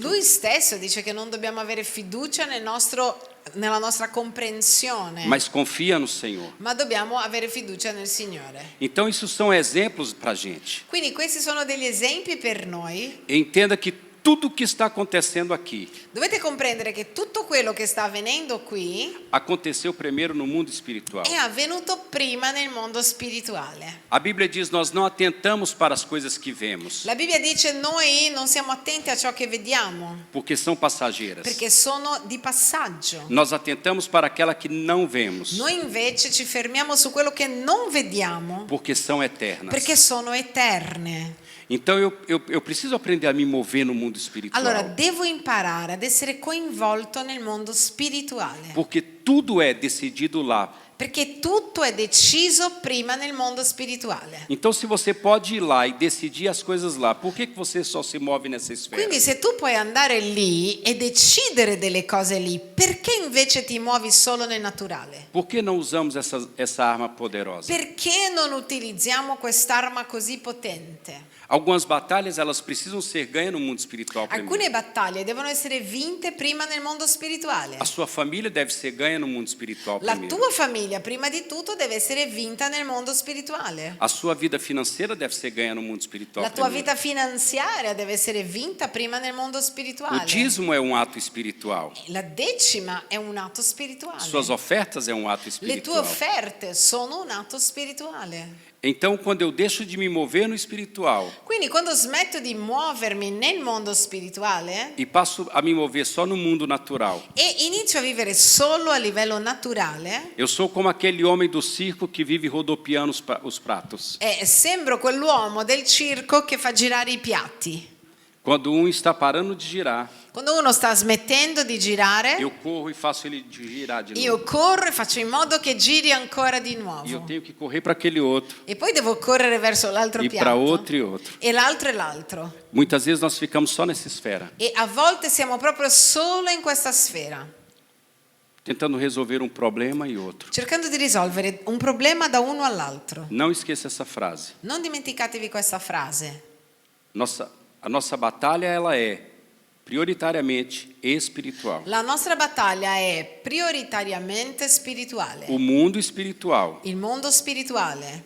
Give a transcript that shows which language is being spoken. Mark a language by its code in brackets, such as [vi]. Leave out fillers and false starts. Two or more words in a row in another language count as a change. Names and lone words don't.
[it] lui stesso dice che non dobbiamo avere fiducia nella nostra comprensione, [pt] mas confia no Senhor. [it] ma dobbiamo avere fiducia nel Signore. [pt] Então isso são exemplos para a gente. [it] Quindi questi sono degli esempi per noi. [pt] Entenda que tudo que está acontecendo aqui [it] Dovete comprendere che tutto quello che sta avvenendo qui [pt] aconteceu primeiro no mundo espiritual. [it] è avvenuto prima nel mondo spirituale. [pt] A Bíblia diz: nós não atentamos para as coisas que vemos, [it] La Bibbia dice noi non siamo attenti a ciò che vediamo [pt] porque são passageiras. [it] perché sono di passaggio. [pt] Nós atentamos para aquela que não vemos, [it] Noi invece ci fermiamo su quello che non vediamo [pt] porque são eternas. [it] perché sono eterne. [pt] Então eu preciso aprender a me mover no mundo espiritual, [it] Allora devo imparare ad essere coinvolto nel mondo spirituale, [pt] porque tudo é decidido lá. [it] perché tutto è deciso prima nel mondo spirituale. [pt] Então, se você pode ir lá e decidir as coisas lá, por que você só se move nessa esfera? [it] Quindi se tu puoi andare lì e decidere delle cose lì, perché invece ti muovi solo nel naturale? [pt] Por que não usamos essa arma poderosa? [it] Perché non utilizziamo quest'arma così potente? [pt] Algumas batalhas elas precisam ser ganhas no mundo espiritual primeiro. [it] Alcune battaglie devono essere vinte prima nel mondo spirituale. [pt] A sua família deve ser ganha no mundo espiritual [it] La [pt] primeiro. [it] tua famiglia prima di tutto deve essere vinta nel mondo spirituale. [pt] A sua vida financeira deve ser ganha no mundo espiritual [it] La tua [pt] primeiro. [it] vita finanziaria deve essere vinta prima nel mondo [pt] O [it] spirituale. [pt] dízimo é um ato espiritual. [it] La decima è un atto spirituale. [pt] Suas ofertas é um ato [it] Le tue [pt] espiritual. [it] offerte sono un atto spirituale. [pt] Então, quando eu deixo de me mover no espiritual [it] Quindi quando smetto di muovermi nel mondo spirituale [pt] e passo a me mover só no mundo natural, [it] e inizio a vivere solo a livello naturale, [pt] eu sou como aquele homem do circo que vive rodopiando os pratos. [it] sembro quell'uomo del circo che fa girare i piatti. [pt] Quando está parando de girar, [it] Quando uno sta smettendo di girare, [pt] eu corro e faço ele girar de novo. [it] io corro e faccio in modo che giri ancora di [pt] E eu [it] nuovo. [pt] tenho que correr para aquele outro, [it] E poi devo correre verso l'altro [pt] e para [it] piatto. [pt] outro e outro. [it] E l'altro e l'altro. [pt] Muitas vezes nós ficamos só nessa esfera, [it] E a volte siamo proprio solo in questa sfera, [pt] tentando resolver um problema e outro. [it] cercando di risolvere un problema da uno all'altro. [pt] Não esqueça essa frase. [it] Non dimenticatevi questa frase. [pt] A nossa batalha ela é prioritariamente espiritual. [it] La nostra battaglia è prioritariamente spirituale. [pt] O mundo espiritual, [it] Il mondo spirituale